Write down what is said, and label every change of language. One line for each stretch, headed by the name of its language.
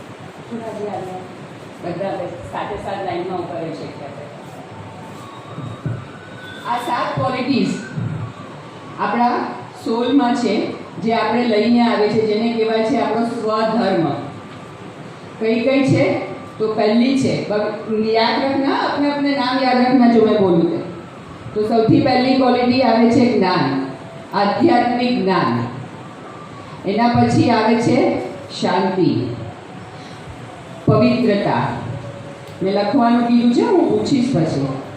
Gujarati: બધા સાથે સાથ લાઈનમાં ઉભા રહી શકીએ. આ 7 ક્વોલિટીઝ આપણા સોલમાં છે, જે આપણે લઈને આવે છે, જેને કહેવાય છે આપણો સ્વધર્મ. કઈ કઈ છે? તો પહેલી છે,
Hindi: યાદ રખના, अपने अपने नाम याद रखना जो मैं बोलूँ તે.
Gujarati: તો સૌથી પહેલી ક્વોલિટી આવે છે જ્ઞાન, આધ્યાત્મિક જ્ઞાન. એના પછી આવે છે શાંતિ, પવિત્રતા. મેં લખવાનું કીધું છે, હું પૂછીશ પછી.